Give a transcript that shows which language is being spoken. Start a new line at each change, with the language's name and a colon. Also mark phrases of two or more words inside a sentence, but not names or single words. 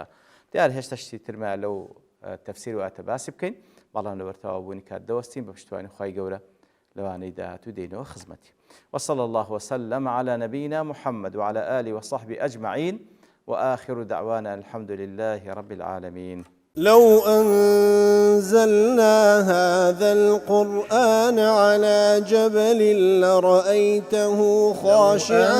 Central Kurdish: دیار هێشتا شتی ترمە لەو تەفسیر و ئاتە باسی بکەین بەڵام لەبەرتەوا بوونی کات دەوەستین بە پشتیوانی خی گەورە لەوانەی داهاتوو دێنەوە خزمەتی.
Arabic: وصلى الله وسلم على نبينا محمد وعلى آله وصحبه أجمعين وآخر دعوانا الحمد لله رب العالمين. لو أنزلنا هذا القرآن على جبل لرأيته خاشعا